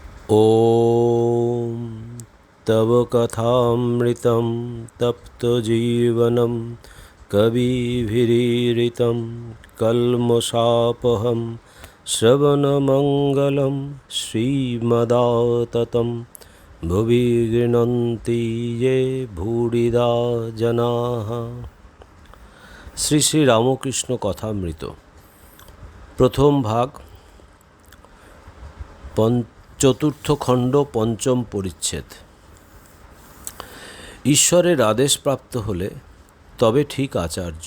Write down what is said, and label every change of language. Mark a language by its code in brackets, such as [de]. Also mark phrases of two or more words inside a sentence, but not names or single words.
[sa] ॐ तव कथामृतं तप्तजीवनं कविभिरीरितं कल्मषापहं श्रवणमङ्गलं श्रीमदाततं भुवि गृह्णन्ति ये भूरिदा जनाः। [bn] শ্রী শ্রী রামকৃষ্ণ কথামৃত প্রথম ভাগ চতুর্থ খণ্ড পঞ্চম পরিচ্ছেদ। ঈশ্বরের আদেশ প্রাপ্ত হলে তবে ঠিক আচার্য।